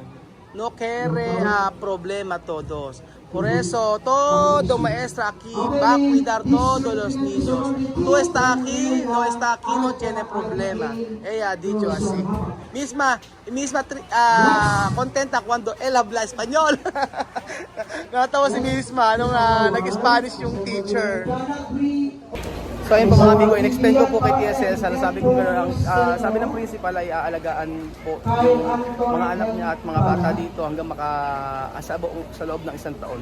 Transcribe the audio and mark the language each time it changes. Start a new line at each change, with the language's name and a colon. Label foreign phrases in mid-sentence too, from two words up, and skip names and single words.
Spanish: No quiere problema todos. Por eso, todo maestra aquí va a cuidar todos los niños. Tú estás aquí, no tiene problema. Ella ha dicho así. Misma contenta cuando él habla español.
Filipino: Natawa si Misma nung nag-Spanish yung teacher. So ayun po mga amigo, in-explain ko po kay TSL, sabi ko gano'n, sabi ng principal ay aalagaan po yung mga anak niya at mga bata dito hanggang makaasabo sa loob ng 1 taon.